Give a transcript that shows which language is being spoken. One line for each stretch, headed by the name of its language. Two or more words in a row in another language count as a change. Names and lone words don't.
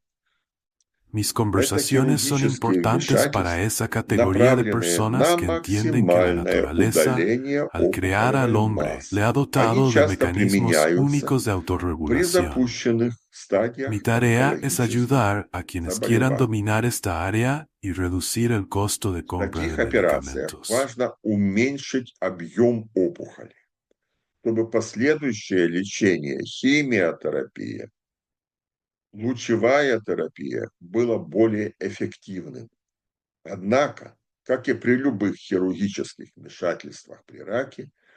Spanish: Mis conversaciones son importantes para esa categoría de personas que entienden que la naturaleza, al crear al hombre, le ha dotado de mecanismos únicos de autorregulación. Mi tarea es ayudar a quienes quieran dominar esta área y reducir el costo de compra de medicamentos.
Russian: Лучевая терапия была более эффективным. Однако, как и при любых хирургических вмешательствах при раке,